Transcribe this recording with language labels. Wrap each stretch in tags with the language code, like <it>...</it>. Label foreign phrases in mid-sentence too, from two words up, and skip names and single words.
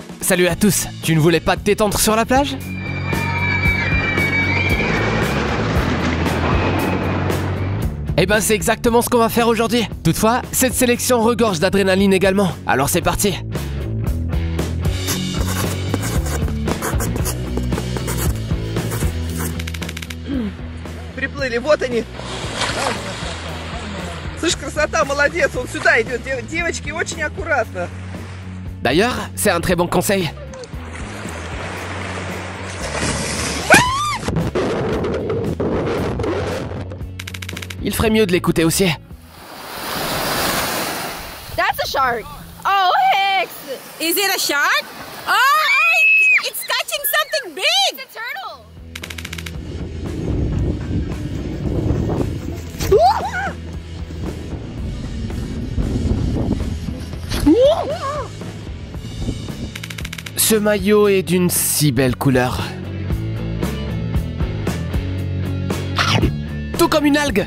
<fr>salut à tous. Tu ne voulais pas te détendre sur la plage? Eh ben c'est exactement ce qu'on va faire aujourd'hui. Toutefois, cette sélection regorge d'adrénaline également. Alors c'est parti.</fr> <ru>Приплыли, вот они. Слышь, красота, молодец, он сюда идет. Девочки, очень аккуратно.</ru> <fr>D'ailleurs, c'est un très bon conseil. Il ferait mieux de l'écouter aussi.</fr> <en>That's a shark. Oh, Hicks. Is it a shark? Oh, it's catching something big. It's a turtle.</en> <fr>Ce maillot est d'une si belle couleur. Tout comme une algue.</fr>